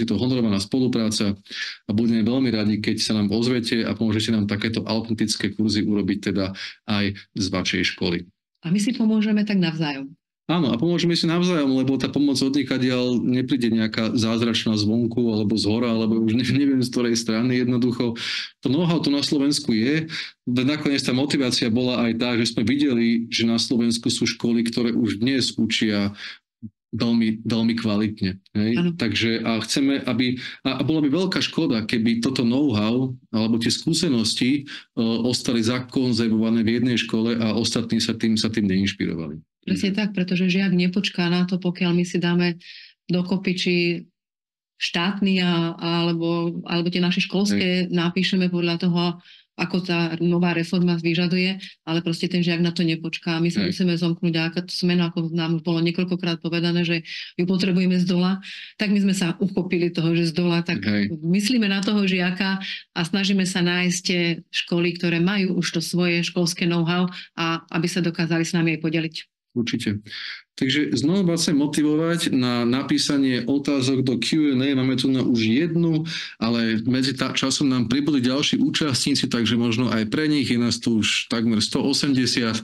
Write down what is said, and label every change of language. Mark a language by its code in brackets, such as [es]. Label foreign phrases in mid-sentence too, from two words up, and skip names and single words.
[sk] Je to honorovaná spolupráca a budeme veľmi radi, keď sa nám ozvete a pomôžete nám takéto autentické kurzy urobiť teda aj z vašej školy. A my si pomôžeme tak navzájom. Áno, a pomôžeme si navzájom, lebo tá pomoc odniekadiaľ nepríde nejaká zázračná zvonku alebo zhora, alebo už neviem z ktorej strany. Jednoducho to know-how tu na Slovensku je. Nakoniec tá motivácia bola aj tá, že sme videli, že na Slovensku sú školy, ktoré už dnes učia veľmi, veľmi kvalitne. Hej? Takže a chceme, a bola by veľká škoda, keby toto know-how alebo tie skúsenosti ostali zakonzervované v jednej škole a ostatní sa tým neinšpirovali. Presne tak, pretože žiak nepočká na to, pokiaľ my si dáme dokopy, či štátny alebo tie naše školské napíšeme podľa toho, ako tá nová reforma vyžaduje, ale proste ten žiak na to nepočká. My sa musíme zomknúť, a aká zmenu, ako nám už bolo niekoľkokrát povedané, že ju potrebujeme z dola, tak my sme sa uchopili toho, že z dola, tak myslíme na toho žiaka a snažíme sa nájsť tie školy, ktoré majú už to svoje školské know-how a aby sa dokázali s nami aj podeliť. Určite. Takže znovu vás chcem motivovať na napísanie otázok do Q&A. Máme tu na už jednu, ale medzi časom nám pribudli ďalší účastníci, takže možno aj pre nich je nás tu už takmer 180.